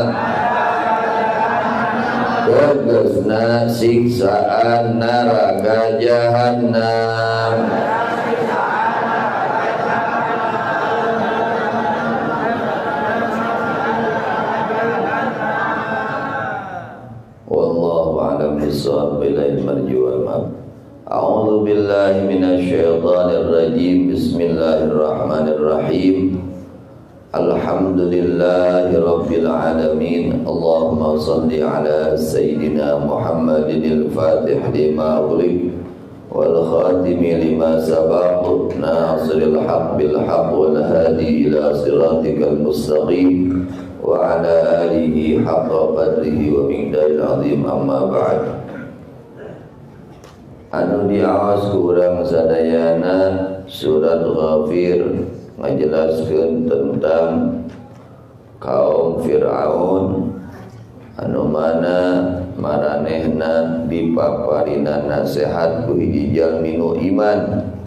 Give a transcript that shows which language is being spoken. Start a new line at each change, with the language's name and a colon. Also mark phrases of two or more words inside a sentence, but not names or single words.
Sundanese: tegasna siksaan neraka jahannam
Arabic: والله أعلم بالصواب إلى المرجع والمآب. أعوذ بالله من الشيطان الرجيم. بسم الله الرحمن الرحيم. الحمد لله رب العالمين. اللهم صل على سيدنا محمد الفاتح لما أغلق والخاتم لما سبق ناصر الحق بالحق والهادي إلى صراطك المستقيم وعلى آله حق قدره ومقداره العظيم. أما بعد.
Sundanese: Anu diawas ku urang sadayana surat Ghafir ngajelaskeun tentang kaum Fir'aun anu mana maranehna dipaparina nasihat ku hiji jalmi nu iman